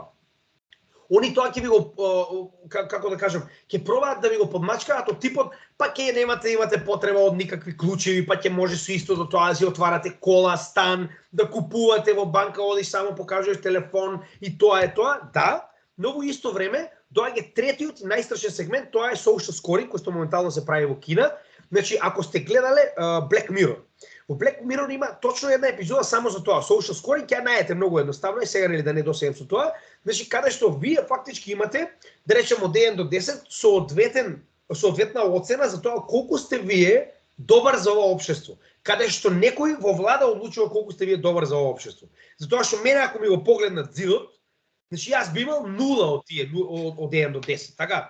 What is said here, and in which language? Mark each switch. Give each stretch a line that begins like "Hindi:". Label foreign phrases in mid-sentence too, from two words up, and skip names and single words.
Macedonian: Они тоа ќе ви го, како да кажам, ќе пробаат да ви го подмачкаат од типот, па ќе имате потреба од никакви клучеви, па ќе може со истото тоа да си отварате кола, стан, да купувате во банка, одиш само покажуваш телефон и тоа е тоа. Да, но во исто време доаѓа третиот и најстрашен сегмент, тоа е
English: social scoring,
Macedonian: кој што моментално се прави во Кина. Значи, ако сте гледале Black Mirror, во Black Mirror има точно една епизода само за тоа,
English: social scoring,
Macedonian: ќе најдете многу едноставно и сега нели да не досегам со тоа. Значи, каде што вие фактички имате, да речеме од 1 до 10, соодветна оцена за тоа колку сте вие добар за ова општество. Каде што некој во влада одлучува колку сте вие добар за ова општество. Затоа што мене ако ми го погледнат зидот, значи јас би имал 0 од тие од 1 до 10, така?